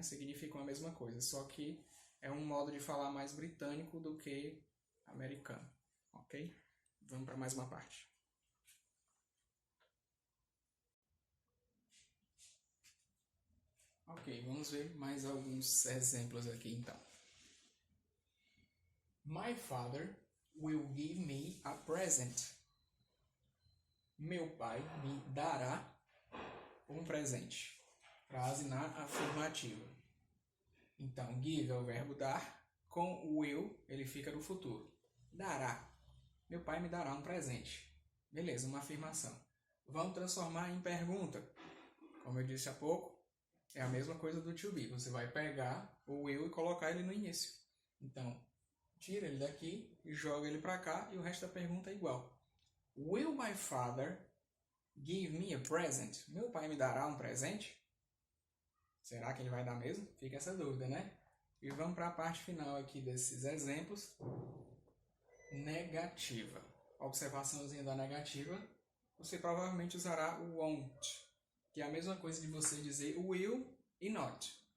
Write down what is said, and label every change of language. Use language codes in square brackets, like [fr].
[pt] Significam a mesma coisa, só que é um modo de falar mais britânico do que americano. Ok? Vamos para mais uma parte. Ok, vamos ver mais alguns exemplos aqui então. [en] My father will give me a present. [pt] Meu pai me dará um presente. Frase na afirmativa. Então, give é o verbo dar, com will ele fica no futuro. Dará. Meu pai me dará um presente. Beleza, uma afirmação. Vamos transformar em pergunta. Como eu disse há pouco, é a mesma coisa do to be. Você vai pegar o will e colocar ele no início. Então, tira ele daqui e joga ele para cá e o resto da pergunta é igual. [en] Will my father give me a present? [pt] Meu pai me dará um presente? Será que ele vai dar mesmo? Fica essa dúvida, né? E vamos para a parte final aqui desses exemplos. Negativa. Observaçãozinha da negativa. Você provavelmente usará o won't, que é a mesma coisa de você dizer will e not.